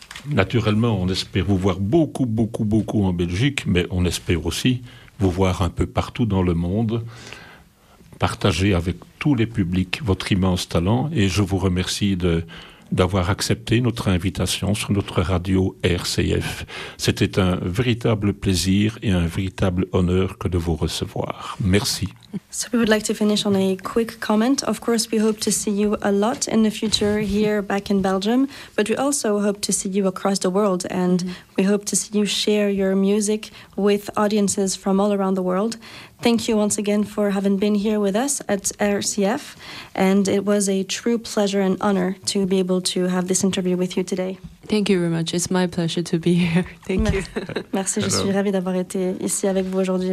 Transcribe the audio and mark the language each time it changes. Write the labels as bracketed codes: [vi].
[fr] Naturellement, on espère vous voir beaucoup, beaucoup, beaucoup en Belgique, mais on espère aussi vous voir un peu partout dans le monde, partager avec tous les publics votre immense talent. Et je vous remercie d'avoir accepté notre invitation sur notre radio RCF. C'était un véritable plaisir et un véritable honneur que de vous recevoir. Merci. [en] So we would like to finish on a quick comment. Of course, we hope to see you a lot in the future here back in Belgium, but we also hope to see you across the world, and we hope to see you share your music with audiences from all around the world. Thank you once again for having been here with us at RCF, and it was a true pleasure and honor to be able to have this interview with you today. Thank you very much. It's my pleasure to be here. Thank you. [fr] Merci. Hello. Je suis ravie d'avoir été ici avec vous aujourd'hui.